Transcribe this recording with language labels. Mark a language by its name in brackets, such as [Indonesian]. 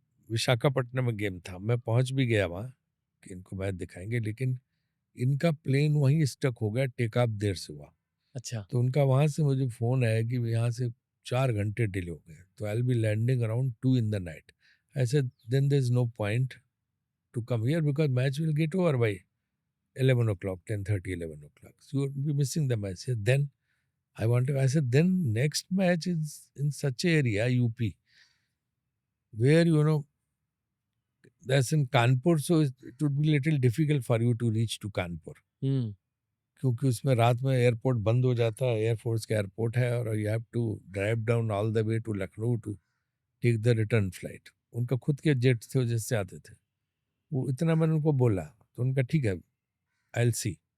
[Hindi] विशाखापट्टनम में गेम था, मैं पहुंच भी गया वहां कि इनको मैच दिखाएंगे, लेकिन इनका प्लेन वहीं स्टक हो गया, टेक ऑफ देर से हुआ। अच्छा। तो उनका वहां से मुझे फोन आया कि यहाँ से 4 घंटे डिले हो गए, तो [English] I will be landing around 2 in the night। I said then there is no point to come here because match will get over by 11 o'clock, 10:30, 11 o'clock. So you will be missing the match. Then I said then next match is in such a area, UP, where that's in Kanpur, so it would be little difficult for you to reach to Kanpur, [Hindi] हम्म। क्योंकि उसमें रात में airport बंद हो जाता है, air force का airport है, [English] और you have to drive down all the way to Lucknow to take the return flight. [Hindi] उनका खुद के जेट थे जिससे आते थे। वो इतना मैंने उनको बोला, तो उनका ठीक है, [English] I will see.